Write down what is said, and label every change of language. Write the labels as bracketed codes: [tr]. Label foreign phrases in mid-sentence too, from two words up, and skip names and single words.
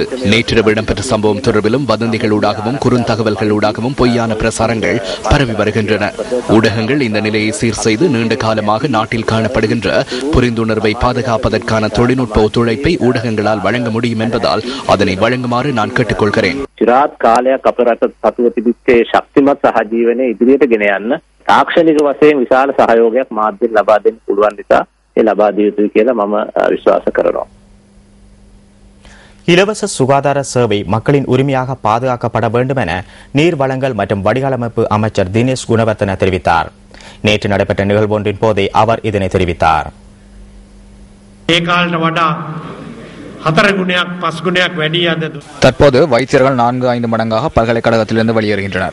[ta] நேற்றிரவு இடம்பெற்ற சம்பவம் தொடர்பிலும் வதந்திகளூடாகவும் குறுந்தகவல்களூடாகவும் பொய்யான பிரசாரங்கள் பரவி வருகின்றன. ஊடகங்கள் இந்த நிலையை சீர் செய்து நீண்ட காலமாக நாட்டில் காணப்படுகின்ற புரிந்துணர்வை பாதுகாப்பதற்கான தொழில்நுட்ப ஒத்துழைப்பை ஊடகங்களால் வழங்க முடியும் என்பதால் அதனை வழங்குமாறு நான் கேட்டுக்கொள்கிறேன். [si] चिरात කාලයක් අපේ රට සතුව තිබිච්ච ශක්තිමත් සහජීවනයේ ඉදිරියට ගෙන යන්න තාක්ෂණික වශයෙන් විශාල සහයෝගයක් මාධ්‍යෙන් ලබා දෙන්න පුළුවන් නිසා ඒ ලබා දිය යුතුයි කියලා මම විශ්වාස කරනවා. [ta] இலவச சுகாதார சேவை மக்களின் உரிமையாக பாதுகாக்கப்பட வேண்டும் என நீர் வளங்கள் மற்றும் வடிகாலமைப்பு அமைச்சர் தினேஷ் குணவர்த்தன தெரிவித்தார். நேற்று நடைபெற்ற நிகழ்வு ஒன்றின் போதே அவர் இதனை தெரிவித்தார். தற்போது வைத்தியர்கள் 4-5 மடங்காக பல்கலைக்கழகத்திலிருந்து வெளியேறுகின்றனர்.